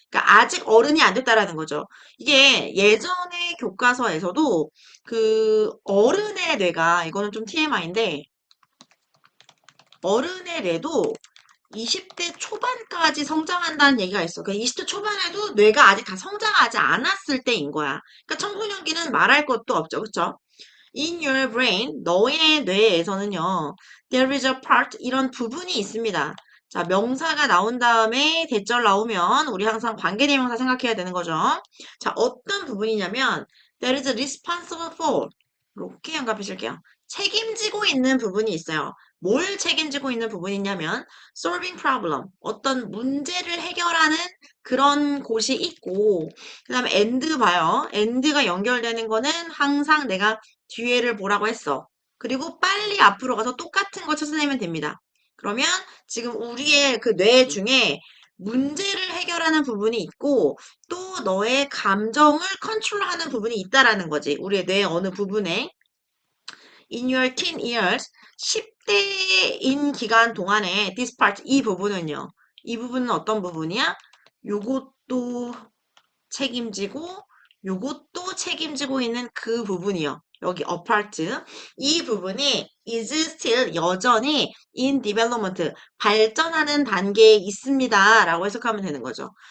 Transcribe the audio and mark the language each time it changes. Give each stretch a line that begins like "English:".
Korean: 그러니까 아직 어른이 안 됐다라는 거죠. 이게 예전의 교과서에서도 그 어른의 뇌가 이거는 좀 TMI인데 어른의 뇌도 20대 초반까지 성장한다는 얘기가 있어. 그러니까 20대 초반에도 뇌가 아직 다 성장하지 않았을 때인 거야. 그러니까 청소년기는 말할 것도 없죠. 그쵸?
English: In your brain,
Korean: 너의 뇌에서는요,
English: there is a part,
Korean: 이런 부분이 있습니다. 자, 명사가 나온 다음에 대절 나오면 우리 항상 관계대명사 생각해야 되는 거죠. 자, 어떤 부분이냐면,
English: there is responsible for,
Korean: 이렇게 연결해 줄게요. 책임지고 있는 부분이 있어요. 뭘 책임지고 있는 부분이 있냐면,
English: solving problem,
Korean: 어떤 문제를 해결하는 그런 곳이 있고, 그 다음에 and 봐요. and가 연결되는 거는 항상 내가 뒤에를 보라고 했어. 그리고 빨리 앞으로 가서 똑같은 거 찾아내면 됩니다. 그러면 지금 우리의 그 뇌 중에 문제를 해결하는 부분이 있고 또 너의 감정을 컨트롤하는 부분이 있다라는 거지. 우리의 뇌 어느 부분에.
English: In your teen years,
Korean: 10대인 기간 동안에
English: this part,
Korean: 이 부분은요. 이 부분은 어떤 부분이야? 요것도 책임지고 요것도 책임지고 있는 그 부분이요. 여기 apart. 이 부분이
English: is still
Korean: 여전히
English: in development
Korean: 발전하는 단계에 있습니다. 라고 해석하면 되는 거죠.